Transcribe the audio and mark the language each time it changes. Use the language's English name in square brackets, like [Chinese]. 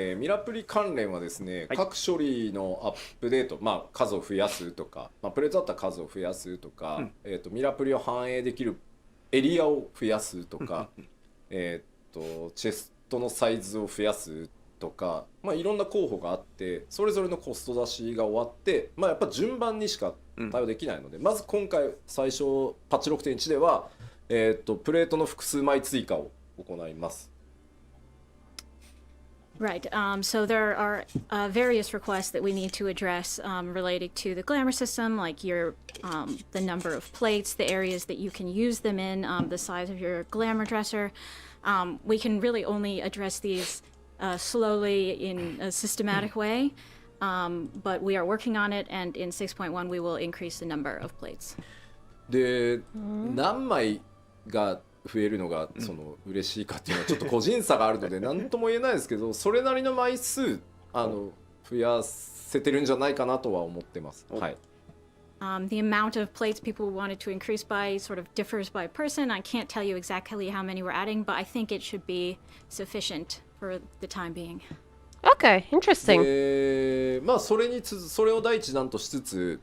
[Japanese] ミラプリ関連はですね、各処理のアップデート、まあ、数を増やすとか、まあ、プレートだったら数を増やすとか、ミラプリを反映できるエリアを増やすとかチェストのサイズを増やすとか、まあ、いろんな候補があって、それぞれのコスト出しが終わって、まあ、やっぱ順番にしか対応できないので、まず今回最初パッチ 6.1 では、プレートの複数枚追加を行います。 [English] Right. So there are various requests that we need to address related to the glamour system, like the number of plates, the areas that you can use them in, the size of your glamour dresser. We can really only address these slowly in a systematic way, but we are working on it, and in 6.1 we will increase the number of plates. [Japanese] で、何枚が増えるのが嬉しいかっていうのはちょっと個人差があるので何とも言えないですけど、それなりの枚数増やせてるんじゃないかなとは思ってます。はい。 [English] The amount of plates people wanted to increase by sort of differs by person. I can't tell you exactly how many we're adding, but I think it should be sufficient for the time being. Okay, interesting. [Japanese] まあそれを第一弾としつつ、